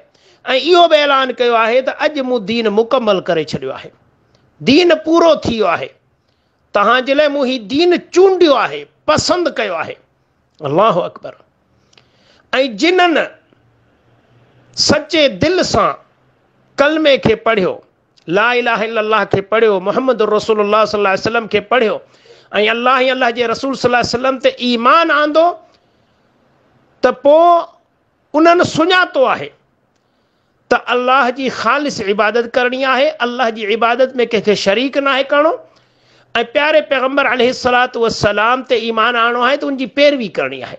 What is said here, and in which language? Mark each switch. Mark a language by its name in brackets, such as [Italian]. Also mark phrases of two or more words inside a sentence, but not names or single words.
[Sindhi] ऐं इहो बि ऐलान कयो आहे त अॼु मूं दीन मुकमल करे छॾियो आहे, दीन पूरो थी वियो आहे, तव्हांजे लाइ मूं ही दीन चूंडियो आहे, पसंदि कयो आहे। [Arabic] الله أكبر. [Sindhi] ऐं जिन्हनि सचे दिल सां कलमे खे पढ़ियो, [Arabic] لا إله إلا الله [Sindhi] खे पढ़ियो, मुहम्मद रसूलुल्लाह [Arabic] صلى الله عليه وسلم [Sindhi] खे पढ़ियो ऐं अल्लाह ऐं अल्लाह जे रसूल [Arabic] صلى الله عليه وسلم [Sindhi] ते ईमान आंदो त पोइ उन्हनि सुञातो आहे त अल्लाह जी ख़ालिस इबादत करणी आहे, अल्लाह जी इबादत में कंहिंखे शरीक नाहे करणो ऐं प्यारे पैगंबर [Arabic] عليه الصلاة والسلام [Sindhi] ते ईमान आणो आहे त उनजी पैरवी करणी आहे।